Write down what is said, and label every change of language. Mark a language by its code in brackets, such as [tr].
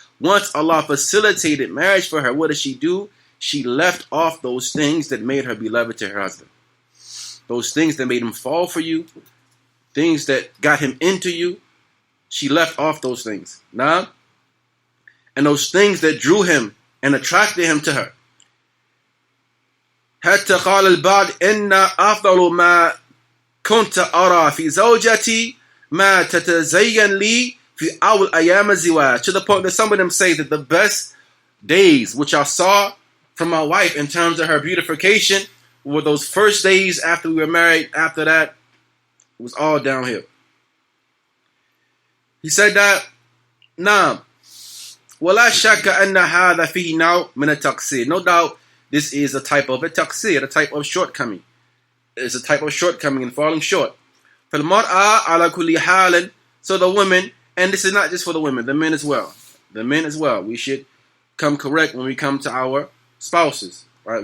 [en] Once Allah facilitated marriage for her, what does she do? She left off those things that made her beloved to her husband. Those things that made him fall for you, things that got him into you, she left off those things. Nah? And those things that drew him and attracted him to her. [ar] حتى قال البعض إن أفضل ما كنت أرى في زوجتي ما تتزين لي في أول أيام الزواج. [en] To the point that some of them say that the best days which I saw from my wife in terms of her beautification were those first days after we were married. After that, it was all downhill. He said that, [ar] نعم ولا شك أن هذا فيه نوع من التقصير. [en] No doubt this is a type of a taqsir, a type of shortcoming. It's a type of shortcoming and falling short. [ar] فالمرأة على كل حال. [en] So the women, and this is not just for the women, the men as well. The men as well. We should come correct when we come to our spouses. Right?